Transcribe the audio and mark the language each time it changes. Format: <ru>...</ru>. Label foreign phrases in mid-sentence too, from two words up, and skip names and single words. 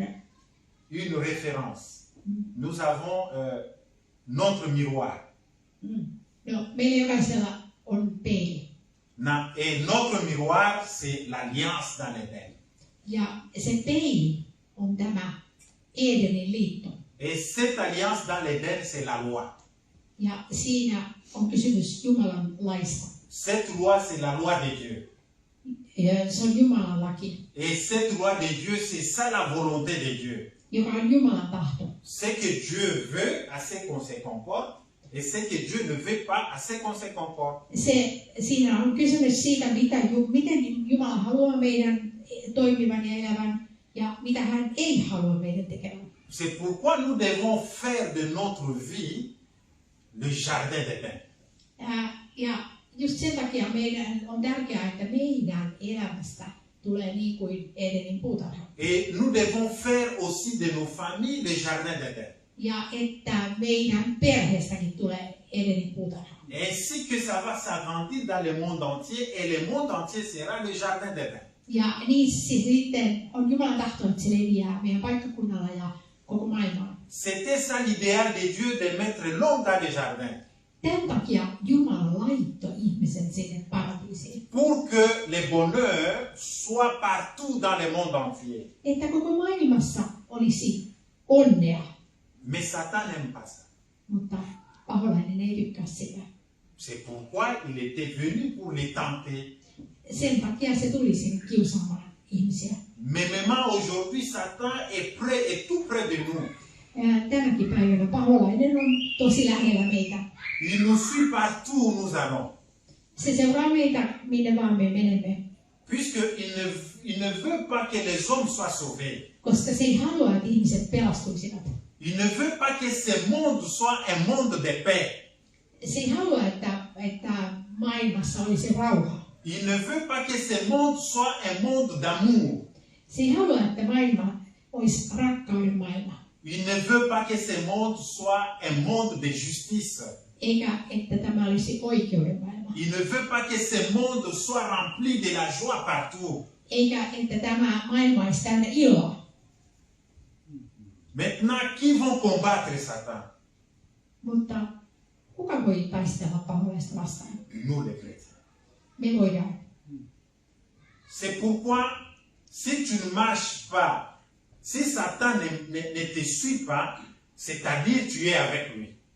<fr>Une référence. Nous avons notre miroir.</fr> <fi>no, meillä jokaisella on peili.</fi> <fr>Et notre miroir, c'est l'alliance dans l'Éden.</fr> <fi>Ja se peili on tämä Edenin liitto.</fi> <fr>Et cette alliance dans l'Éden, c'est la loi.</fr> <fi>Ja siinä on kysymys Jumalan laista.</fi> <fr>Cette loi, c'est la loi de Dieu.</fr> <fi>Ja se on Jumalan laki,</fi> <fr>Et cette loi de Dieu, c'est ça la volonté de Dieu.</fr> <fi>joka on Jumalan tahto.</fi> <fr>Ce que Dieu veut, à ce qu'on se comporte, et ce que Dieu ne veut pas, à ce qu'on se comporte.</fr> <fi>Siinä on kysymys siitä, miten Jumala haluaa meidän toimivan ja elävän, ja mitä hän ei halua meidän tekevän.</fi> <fr>C'est pourquoi nous devons faire de notre vie le jardin d'Éden.</fr> <fi>Ja just sen takia meidän on tärkeää, että meidän elämästä tulee niin kuin Edenin puutarha.</fi> <fr>Et nous devons faire aussi de nos familles le jardin d'Éden.</fr> <fi>Ja että meidän perheestäkin tulee Edenin puutarha.</fi> <fr>Ainsi que ça va s'agrandir dans le monde entier, et le monde entier sera le jardin d'Éden.</fr> <fi>Ja niin sitten on Jumalan tahto, että se leviää meidän paikkakunnalla ja koko maailmaan.</fi> <fr>C'était ça l'idéal de Dieu de mettre l'homme dans les jardins.</fr> <fi>Tämän takia Jumala laittoi ihmisen sinne paratiisiin.</fi> <fr>Pour que le bonheur soit partout dans le monde entier.</fr> <fi>Että koko maailmassa olisi onnea,</fi> <fr>Mais Satan n'aime pas ça.</fr> <fi>mutta paholainen ei tykkää sitä.</fi> <fr>C'est pourquoi il était venu pour les tenter.</fr> <fi>Sen takia se tuli sinne kiusaamaan ihmisiä.</fi> <fr>Mais même aujourd'hui, Satan est tout près de nous.</fr> <fi>Tänäkin päivänä paholainen on tosi lähellä meitä.</fi> <fr>Il nous suit partout où nous allons.</fr> <fi>Se seuraa meitä, minne vaan me menemme.</fi> <fr>Puisqu'il ne veut pas que les hommes soient sauvés.</fr> <fi>Koska se ei halua, että ihmiset pelastuisivat.</fi> <fr>Il ne veut pas que ce monde soit un monde de paix.</fr> <fi>Se ei halua, että maailmassa olisi rauha.</fi> <fr>Il ne veut pas que ce monde soit un monde d'amour.</fr> <fi>Se ei halua, että maailma olisi rakkauden maailma.</fi> <fr>Il ne veut pas que ce monde soit un monde de justice.</fr> <fi>Eikä, että tämä olisi oikeuden maailma.</fi> <fr>Il ne veut pas que ce monde soit rempli de la joie partout.</fr> <fi>Eikä, että tämä maailma olisi täynnä iloa.</fi> <fr>Maintenant, qui vont combattre Satan?</fr> <fi>Mutta kuka voi taistella paholaista vastaan?</fi> <fr>Nous les chrétiens.</fr> <fi>Me voidaan.</fi> <fr>C'est pourquoi, si tu ne marches pas, si Satan ne te suit pas, c'est-à-dire tu es avec lui.</fr>